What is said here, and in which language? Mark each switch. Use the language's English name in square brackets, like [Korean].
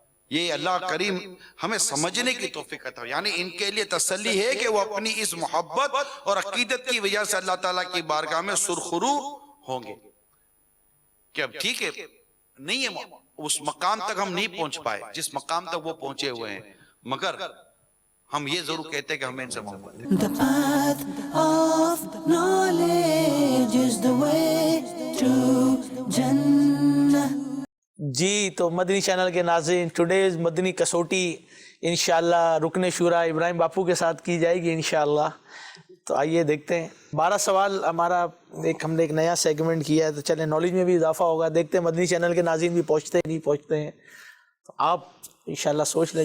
[Urdu] یہ اللہ کریم ہمیں سمجھنے کی توفیق عطا، یعنی ان کے لیے تسلی ہے کہ وہ اپنی اس محبت اور عقیدت کی وجہ سے اللہ تعالیٰ کی بارگاہ میں سرخرو ہوں گے کہ اب ٹھیک ہے نہیں ہے اس مقام تک ہم نہیں پہنچ پائے جس مقام تک وہ پہنچے ہوئے ہیں، مگر ہم یہ ضرور کہتے ہیں کہ ہمیں ان سے محبت ہے۔ [English] The path of knowledge is the way to Jannah. [Urdu] جی تو مدنی چینل کے ناظرین، ٹوڈیز مدنی کسوٹی انشاءاللہ رکن شورا ابراہیم باپو کے ساتھ کی جائے گی انشاءاللہ۔ تو آئیے دیکھتے ہیں 12 سوال ہمارا ہم نے ایک نیا سیگمنٹ کیا ہے، تو چلیں نالج میں بھی اضافہ ہوگا، دیکھتے ہیں مدنی چینل کے ناظرین بھی پہنچتے ہیں نہیں پہنچتے ہیں، تو آپ انشاءاللہ سوچ لیں۔